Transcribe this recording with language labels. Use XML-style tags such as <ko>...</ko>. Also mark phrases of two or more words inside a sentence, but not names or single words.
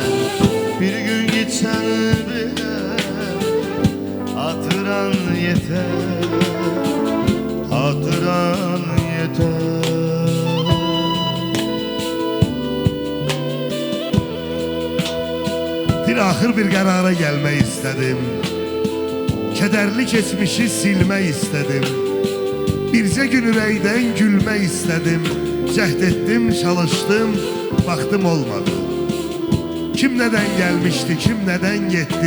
<tr>Bir gün gitsen bile hatıran yeter. Hatıran yeter.</tr> <az>Bir axır bir qərara gəlmək istədim. Kədərli keçmişi silmək istədim. Bircə gün ürəkdən gülmək istədim. Cəhd etdim, çalışdım, baxdım olmadı. Kim nədən gəlmişdi, kim nədən getdi?</az>